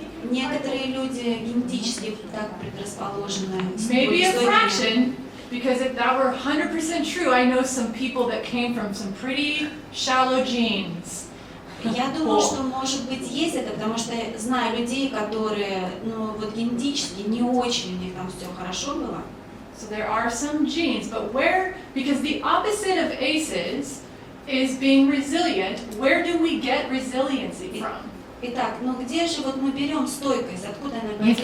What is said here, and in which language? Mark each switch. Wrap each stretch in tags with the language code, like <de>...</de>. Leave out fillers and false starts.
<ru>Некоторые люди генетически так предрасположены.</ru> <en>Maybe a fraction, because if that were 100% true, I know some people that came from some pretty shallow genes.</en> <ru>Я думаю, что может быть есть это, потому что знаю людей, которые, ну вот генетически не очень у них там все хорошо было.</ru> <en>So there are some genes, but where, because the opposite of aces is being resilient, where do we get resiliency from?</en> <ru>Итак, ну где же вот мы берем стойкость, откуда она появляется?</ru>